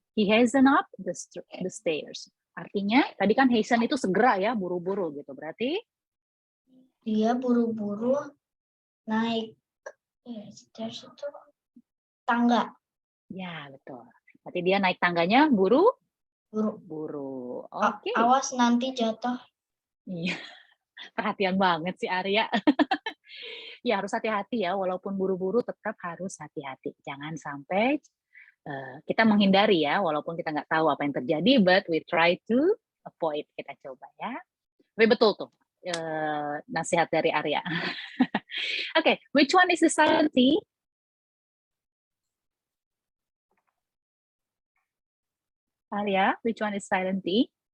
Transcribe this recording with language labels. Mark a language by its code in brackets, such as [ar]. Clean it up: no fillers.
[en] He hastened up the stairs. [id] Artinya, tadi kan hasten itu segera ya, buru-buru gitu. Berarti? Dia buru-buru naik stairs itu tangga. Ya, betul. Berarti dia naik tangganya buru? Buru. Oke. Awas nanti jatuh. Iya. Perhatian banget sih Arya. Ya, harus hati-hati ya. Walaupun buru-buru tetap harus hati-hati. Jangan sampai kita menghindari ya, walaupun kita nggak tahu apa yang terjadi, [en] but we try to avoid. [id] Kita coba ya. Tapi betul tuh nasihat dari Arya. [en] Okay, which one is the silent T? Arya, which one is silent T?